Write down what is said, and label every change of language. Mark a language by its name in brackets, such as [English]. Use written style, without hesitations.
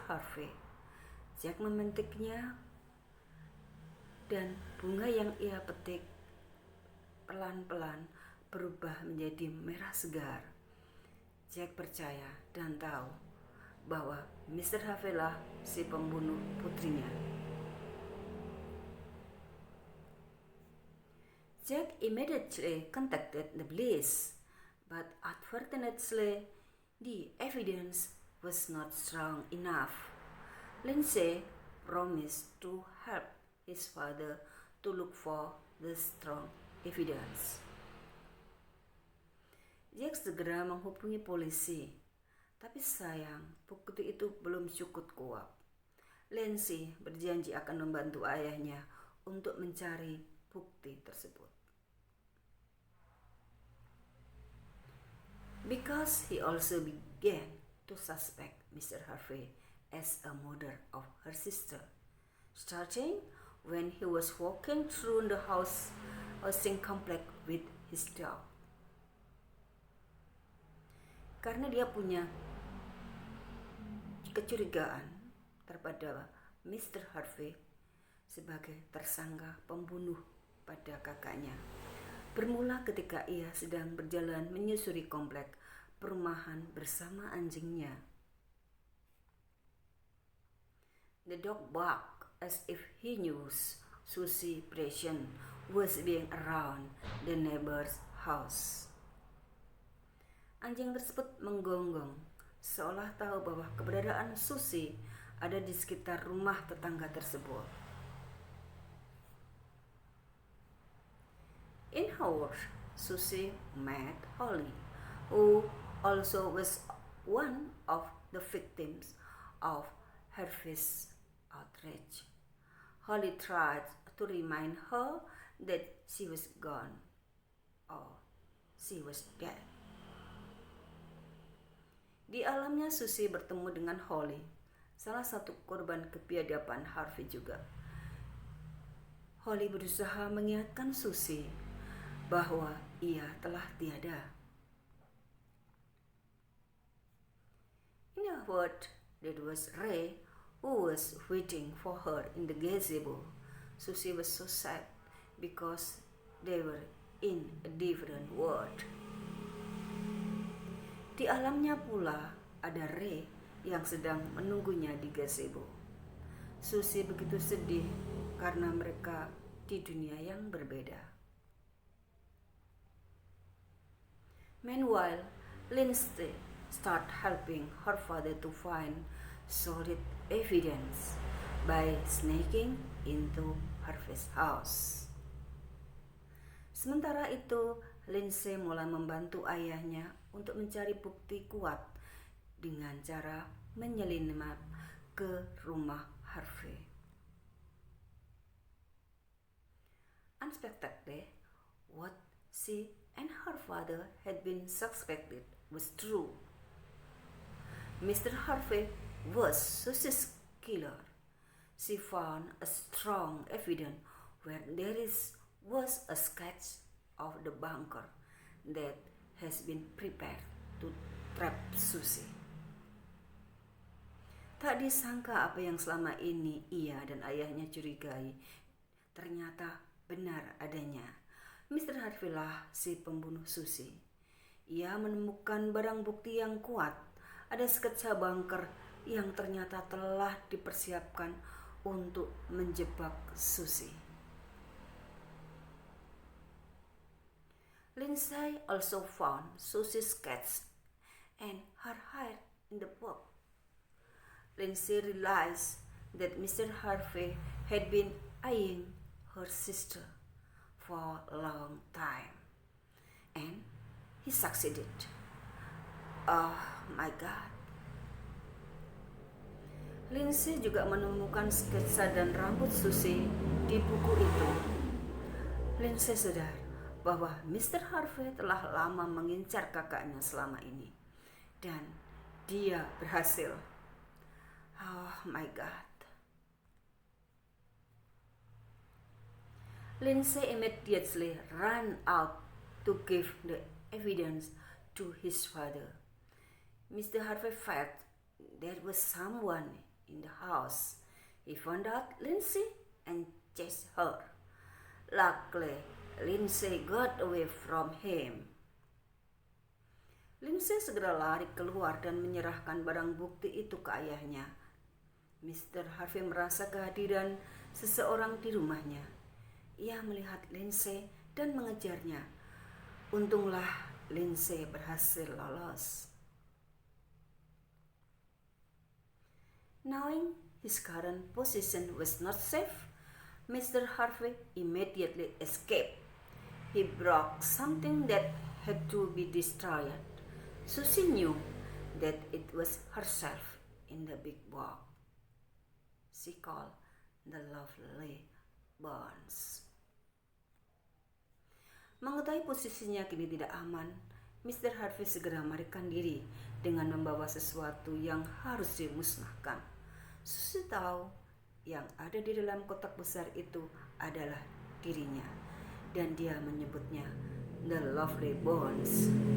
[Indonesian] Harvey. Jack memetiknya dan bunga yang ia petik pelan-pelan berubah menjadi merah segar. Jack percaya dan tahu bahwa Mr. Harvey lah si pembunuh putrinya. [English] Jack immediately contacted the police, but unfortunately, the evidence was not strong enough. Lindsay promised to help his father to look for the strong evidence. [Indonesian] Jack segera menghubungi polisi, tapi sayang bukti itu belum cukup kuat. Lindsay berjanji akan membantu ayahnya untuk mencari bukti tersebut. [English] Because he also began to suspect Mr. Harvey as a murderer of her sister, starting when he was walking through the housing complex with his dog. [Indonesian] Karena dia punya kecurigaan terhadap Mr. Harvey sebagai tersangka pembunuh pada kakaknya. Bermula ketika ia sedang berjalan menyusuri komplek perumahan bersama anjingnya. [English] The dog barked as if he knew Susie present was being around the neighbor's house. [Indonesian] Anjing tersebut menggonggong, seolah tahu bahwa keberadaan Susie ada di sekitar rumah tetangga tersebut. [English] In her work, Susie met Holly, who also was one of the victims of Harvey's outrage. Holly tried to remind her that she was gone or she was dead. [Indonesian] Di alamnya Susie bertemu dengan Holly, salah satu korban kebiadaban Harvey juga. Holly berusaha mengingatkan Susie bahwa ia telah tiada. [English] In a word, that was Ray who was waiting for her in the gazebo. Susie was so sad because they were in a different world. [Indonesian] Di alamnya pula ada Ray yang sedang menunggunya di gazebo. Susie begitu sedih karena mereka di dunia yang berbeda. [English] Meanwhile, Lindsay started helping her father to find solid evidence by sneaking into Harvey's house. [Indonesian] Sementara itu, Lindsay mulai membantu ayahnya untuk mencari bukti kuat dengan cara menyelinap ke rumah Harvey. [English] Unexpectedly, what she and her father had been suspected was true. Mr. Harvey was Susie's killer. She found a strong evidence where there was a sketch of the bunker that has been prepared to trap Susie. [Indonesian] Tak disangka apa yang selama ini ia dan ayahnya curigai ternyata benar adanya. Mr. Harvey lah si pembunuh Susie. Ia menemukan barang bukti yang kuat. Ada sketsa bunker yang ternyata telah dipersiapkan untuk menjebak Susie. [English] Lindsay also found Susie's sketch and her hair in the book. Lindsay realized that Mr. Harvey had been eyeing her sister for a long time, and he succeeded. Oh my God. [Indonesian] Lindsay juga menemukan sketsa dan rambut Susie di buku itu. Lindsay sadar bahwa Mr. Harvey telah lama mengincar kakaknya selama ini. Dan dia berhasil. [English] Oh my God. Lindsay immediately ran out to give the evidence to his father. Mr. Harvey felt there was someone in the house. He found out Lindsay and chased her. Luckily, Lindsay got away from him. [Indonesian] Lindsay segera lari keluar dan menyerahkan barang bukti itu ke ayahnya. Mr. Harvey merasa kehadiran seseorang di rumahnya. Ia melihat Lindsay dan mengejarnya. Untunglah Lindsay berhasil lolos. [English] Knowing his current position was not safe, Mr. Harvey immediately escaped. He broke something that had to be destroyed. Susie knew that it was herself in the big box. She called the lovely bones. [Indonesian] Mengetahui posisinya kini tidak aman, Mr. Harvey segera melarikan diri dengan membawa sesuatu yang harus dimusnahkan. Susie tahu yang ada di dalam kotak besar itu adalah dirinya, dan dia menyebutnya the lovely bones.